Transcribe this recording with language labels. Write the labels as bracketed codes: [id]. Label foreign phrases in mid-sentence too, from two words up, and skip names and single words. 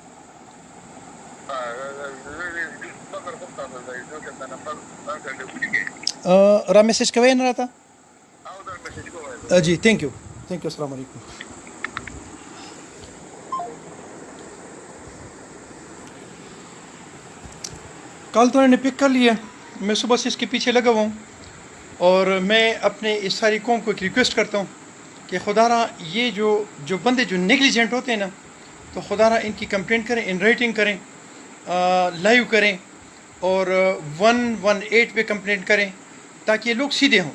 [ps] را میسج کوي نه راته؟ [ur] جی [en] thank you [ar] السلام علیکم. [ur] کال تو انہوں نے پک کر لیا، میں صبح سے اس کے پیچھے لگا ہوا ہوں، اور میں اپنے اس ساری قوم کو ایک ریکویسٹ کرتا ہوں کہ خدا را یہ جو بندے جو نیگلیجنٹ ہوتے ہیں نا، تو خدا را ان کی کمپلینٹ کریں، [en] in writing [ur] کریں، لائیو کریں، اور 118 پہ کمپلینٹ کریں تاکہ یہ لوگ سیدھے ہوں.